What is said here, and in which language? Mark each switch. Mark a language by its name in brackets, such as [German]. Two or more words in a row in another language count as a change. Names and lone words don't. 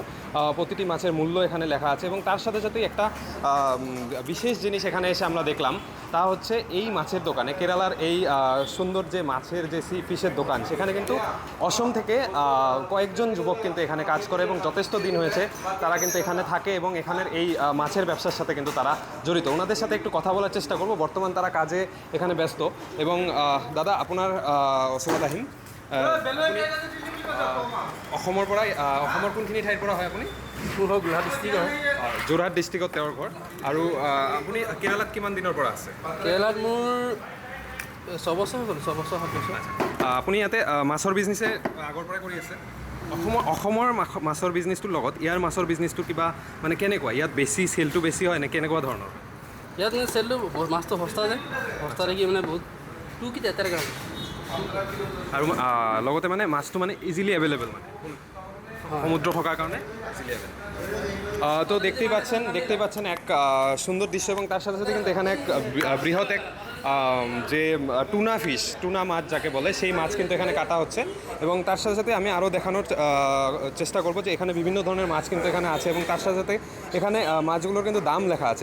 [Bangla] প্রতিটি মাছের মূল্য এখানে লেখা আছে এবং তার সাথে সাথেই একটা বিশেষ জিনিস এখানে এসে আমরা দেখলাম, তা হচ্ছে এই মাছের দোকানে কেরালার এই সুন্দর যে মাছের যে সি ফিশের দোকান, সেখানে কিন্তু অসম থেকে কয়েকজন যুবক কিন্তু এখানে কাজ করে এবং যথেষ্ট দিন হয়েছে তারা কিন্তু এখানে থাকে এবং এখানের এই মাছের ব্যবসার সাথে কিন্তু তারা জড়িত। ওনাদের সাথে একটু কথা বলার চেষ্টা করব। বর্তমান তারা কাজে এখানে ব্যস্ত। [Assamese] এবং দাদা, আপোনাৰ অসমত আহিম, অসমৰ পৰাই অসমৰ কোনখিনি ঠাইৰ পৰা হয় আপুনি? যোৰহাট ডিষ্ট্ৰিক্ট হয়। যোৰহাট ডিষ্ট্ৰিক্টত তেওঁৰ ঘৰ। আৰু আপুনি কেৰালাত কিমান দিনৰ পৰা আছে? কেৰেলাত মোৰ 6 বছৰ হ'ল, 6 বছৰ 7 বছৰ। আপুনি ইয়াতে মাছৰ বিজনেছে আগৰ পৰাই কৰি আছে? অসমৰ মাছৰ বিজনেছটোৰ লগত ইয়াৰ মাছৰ বিজনেছটো কিবা মানে কেনেকুৱা? ইয়াত বেছি চেলটো বেছি হয় নে কেনেকুৱা ধৰণৰ? ইয়াত মানে চেলটো মাছটো সস্তা যায়, সস্তা থাকি মানে বহুত টুকি যায় তাৰ কাৰণে। আৰু লগতে মানে মাছটো মানে [English] easily available, [Assamese] মানে সমুদ্র থকাৰ কাৰণে [English] easily available. [Bangla] তো দেখতেই পাচ্ছেন এক সুন্দর দৃশ্য এবং তার সাথে সাথে কিন্তু এখানে এক বৃহৎ এক যে টুনা মাছ যাকে বলে, সেই মাছ কিন্তু এখানে কাটা হচ্ছে। এবং তার সাথে সাথে আমি আরও দেখানোর চেষ্টা করব যে এখানে বিভিন্ন ধরনের মাছ কিন্তু এখানে আছে এবং তার সাথে সাথে এখানে মাছগুলোর কিন্তু দাম লেখা আছে।